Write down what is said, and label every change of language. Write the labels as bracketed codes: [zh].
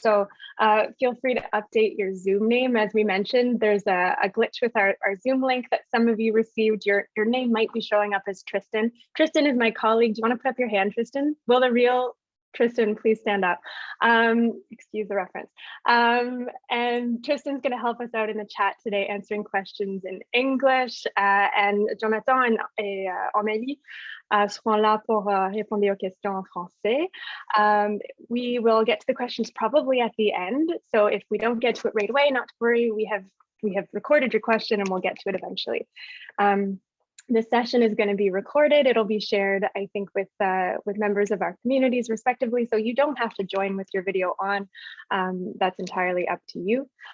[en] So feel free to update your Zoom name. As we mentioned, there's a glitch with our Zoom link that some of you received. Your name might be showing up as Tristan. Tristan is my colleague. Do you want to put up your hand, Tristan? Will the real Tristan please stand up? Excuse the reference. And Tristan's going to help us out in the chat today, answering questions in English. [fr] And Jonathan et Amélie seront là pour répondre aux questions en français. [en] We will get to the questions probably at the end. So if we don't get to it right away, not to worry. We have recorded your question and we'll get to it eventually. This session is going to be recorded. It'll be shared, I think, with members of our communities respectively. So you don't have to join with your video on. That's entirely up to you.